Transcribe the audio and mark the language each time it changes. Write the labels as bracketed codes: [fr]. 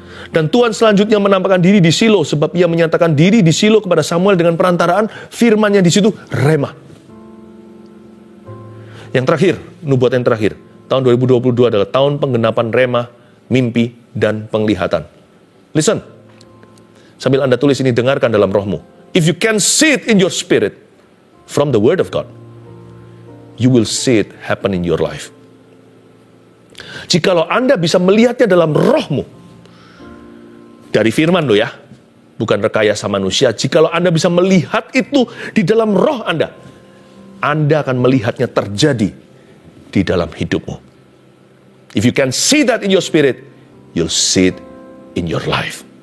[id] Dan Tuhan selanjutnya menampakkan diri di Shilo, sebab ia menyatakan diri di Shilo kepada Samuel dengan perantaraan firman-Nya di situ, rema. Yang terakhir, nubuatan yang terakhir, tahun 2022 adalah tahun penggenapan rema, mimpi, dan penglihatan. Listen, sambil Anda tulis ini, dengarkan dalam rohmu. [en] If you can see it in your spirit from the word of God, you will see it happen in your life. [id] Jikalau Anda bisa melihatnya dalam rohmu, dari firman lo ya, bukan rekayasa manusia. Jikalau Anda bisa melihat itu di dalam roh Anda akan melihatnya terjadi di dalam hidupmu. [en] If you can see that in your spirit, you'll see it in your life.